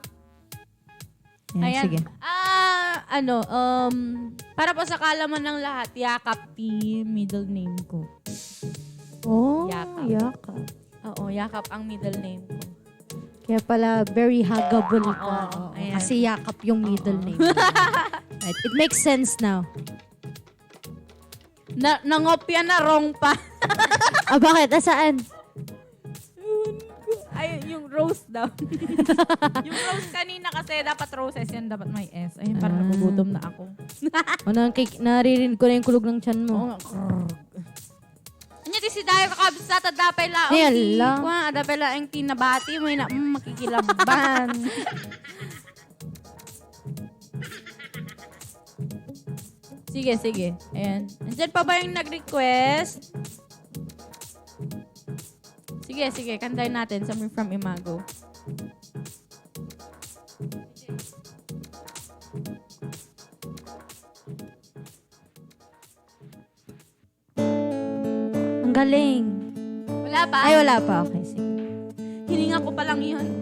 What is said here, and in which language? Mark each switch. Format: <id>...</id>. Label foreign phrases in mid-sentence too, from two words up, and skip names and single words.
<tl>Ayan, sige. Para po sa kalaman ng lahat, Yakap P, middle name ko. Oh, Yakap. yakap. Oo, Yakap ang</tl> <en>middle name</en> <tl>ko. Kaya pala,</tl> <en>very huggable</en> <tl>ka. Oo, ayan. Kasi yakap yung</tl> <en>middle name. Right. It makes sense now.</en> <tl>Nangopya na wrong pa. Bakit? Saan? Ay, yung rose daw. Yung rose kanina kasi dapat roses yan, dapat may S. Ayun, parang nagugutom na ako. Naririnig ko na yung kulog ng tiyan mo.</tl> <ilo>Anya ti si Dayo kakabsat at dapay laong</ilo> <tl>Ayan</tl> <ilo>ti.</ilo> <tl>lang.</tl> <ilo>Kuha, dapay laong ti nabati mo na makikilaban.</ilo> <tl>Sige, sige. Ayan. Andyan pa ba yung nag-request? Sige, sige. Kantayin natin.</tl> <en>Something from Imago.</en> <tl>Ang galing. Wala pa? Ay, wala pa. Okay, sige. Hininga ko pa lang yun.</tl>